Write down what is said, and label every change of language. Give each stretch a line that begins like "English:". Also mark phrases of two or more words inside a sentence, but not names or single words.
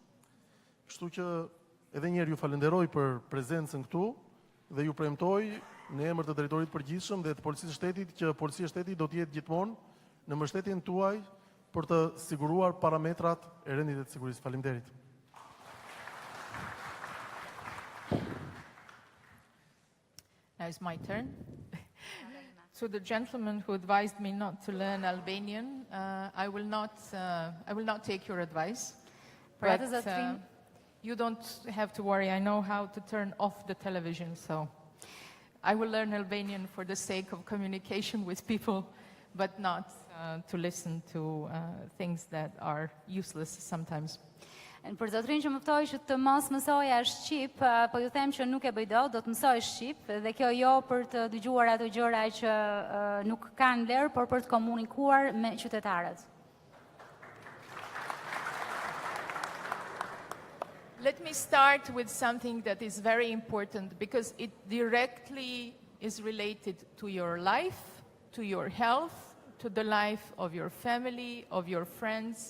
Albanian: Kështu që edhe një herë ju falenderoj për prezencën këtu dhe ju premtoj në emër të drejtorit përgjithshëm dhe të Policisë Shtetit që Policia e Shtetit do të jetë gjithmonë në mbështetjen tuaj për të siguruar parametrat e rendit të sigurisë. Faleminderit.
English: Now it's my turn. To the gentleman who advised me not to learn Albanian, I will not take your advice. But you don't have to worry. I know how to turn off the television, so I will learn Albanian for the sake of communication with people, but not to listen to things that are useless sometimes.
Albanian: Për zotrin që më ftoi që të mos mësoja shqip, po ju them që nuk e bëj dot, do të mësoj shqip dhe kjo jo për të dëgjuar ato gjëra që nuk kanë vlerë, por për të komunikuar me qytetarët.
English: Let me start with something that is very important because it directly is related to your life, to your health, to the life of your family, of your friends.